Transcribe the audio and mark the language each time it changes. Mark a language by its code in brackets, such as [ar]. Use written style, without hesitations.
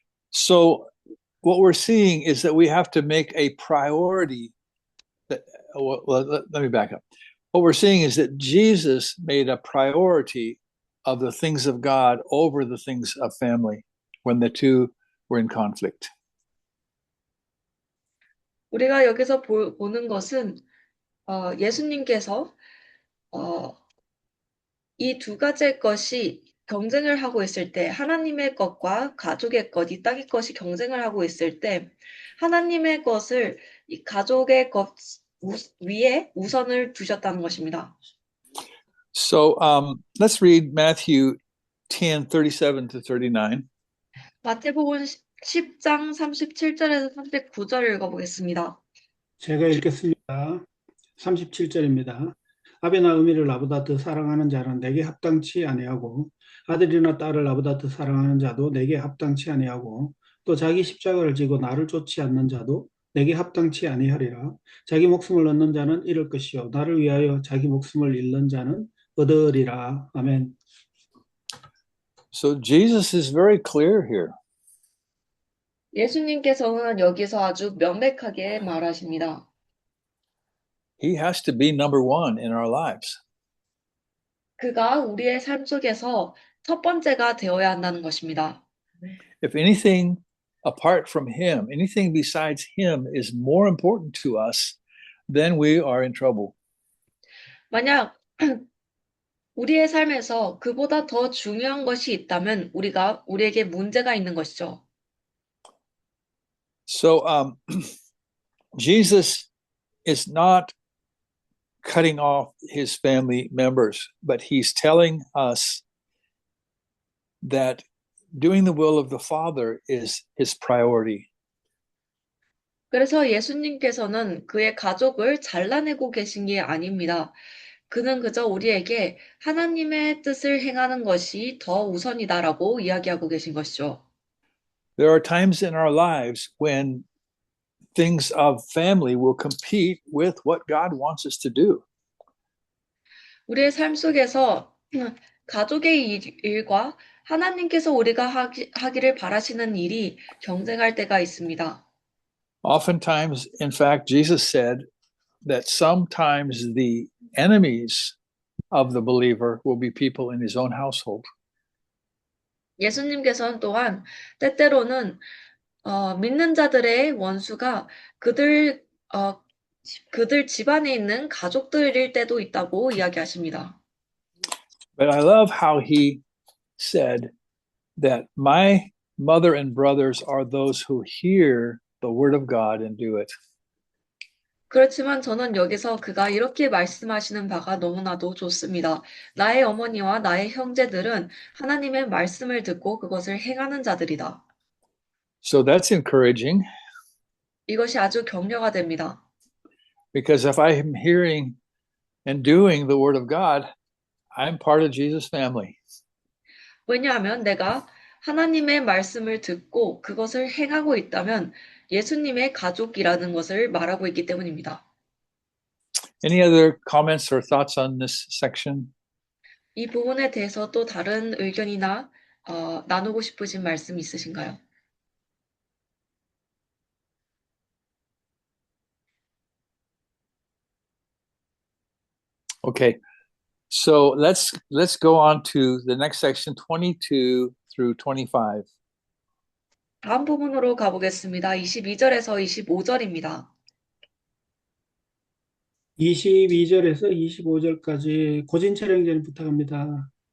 [en] So what we're seeing is that we have to make a priority. Let me back up. What we're seeing is that Jesus made a priority of the things of God over the things of family when the two were in conflict. [ko] 우리가 여기서 보는 것은 예수님께서 이 두 가지의 것이 경쟁을 하고 있을 때 하나님의 것과 가족의 것, 이 땅의 것이 경쟁을 하고 있을 때 하나님의 것을 이 가족의 것 위에 우선을 두셨다는 것입니다. [en] So let's read Matthew 10, 37 to 39. [ko] 마태복음 10장 37절에서 39절 읽어보겠습니다. 제가 읽겠습니다. 37절입니다. 아비나 어미를 나보다 더 사랑하는 자는 내게 합당치 아니하고 아들이나 딸을 나보다 더 사랑하는 자도 내게 합당치 아니하고 또 자기 십자가를 지고 나를 쫓지 않는 자도 내게 합당치 아니하리라. 자기 목숨을 얻는 자는 잃을 것이요 나를 위하여 자기 목숨을 잃는 자는 얻으리라. 아멘. [en] So Jesus is very clear here. [ko] 예수님께서는 여기서 아주 명백하게 말하십니다. [en] He has to be number one in our lives. [ko] 그가 우리의 삶 속에서 첫 번째가 되어야 한다는 것입니다. [en] If anything apart from him, anything besides him is more important to us, then we are in trouble. [ko] 만약 우리의 삶에서 그보다 더 중요한 것이 있다면 우리에게 문제가 있는 것이죠. [en] So Jesus is not cutting off his family members, but he's telling us that doing the will of the Father is his priority. [ko] 그래서 예수님께서는 그의 가족을 잘라내고 계신 게 아닙니다. 그는 그저 우리에게 하나님의 뜻을 행하는 것이 더 우선이다라고 이야기하고 계신 것이죠. [en] There are times in our lives when things of family will compete with what God wants us to do. [ko] 우리의 삶 속에서 가족의 일과 하나님께서 우리가 하기를 바라시는 일이 경쟁할 때가 있습니다. [en] Oftentimes, in fact, Jesus said that sometimes the enemies of the believer will be people in his own household. [ko] 예수님께서는 또한 때때로는 믿는 자들의 원수가 그들 집안에 있는 가족들일 때도 있다고 이야기하십니다. [en] But I love how he said that my mother and brothers are those who hear the word of God and do it. [ko] 그렇지만 저는 여기서 그가 이렇게 말씀하시는 바가 너무나도 좋습니다. 나의 어머니와 나의 형제들은 하나님의 말씀을 듣고 그것을 행하는 자들이다. [en] So that's encouraging [ko] 이것이 아주 격려가 됩니다. [en] because if I am hearing and doing the word of God, I'm part of Jesus' family. [ko] 왜냐하면 내가 하나님의 말씀을 듣고 그것을 행하고 있다면 예수님의 가족이라는 것을 말하고 있기 때문입니다. [en] Any other comments or thoughts on this section? [ko] 이 부분에 대해서 또 다른 의견이나 나누고 싶으신 말씀 있으신가요? [en] Okay. So let's go on to the next section, 22 through 25. [ko] 다음 부분으로 가보겠습니다. 22절에서 25절입니다. 22절에서 25절까지 고진 촬영제를 부탁합니다.